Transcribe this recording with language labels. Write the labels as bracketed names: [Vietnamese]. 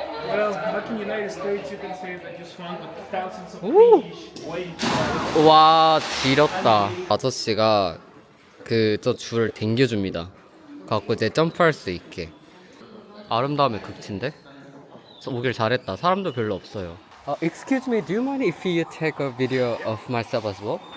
[English] Well, back in the United States, you can say that you swam with thousands of Ooh. fish, waves. [Korean] 와, 지렸다. 아저씨가 그 저 줄을 당겨줍니다. 갖고 이제 점프할 수 있게. 아름다움의 극치인데? 저 오길 잘했다. 사람도 별로 없어요. [English] Excuse me, do you mind if you take a video of myself as well?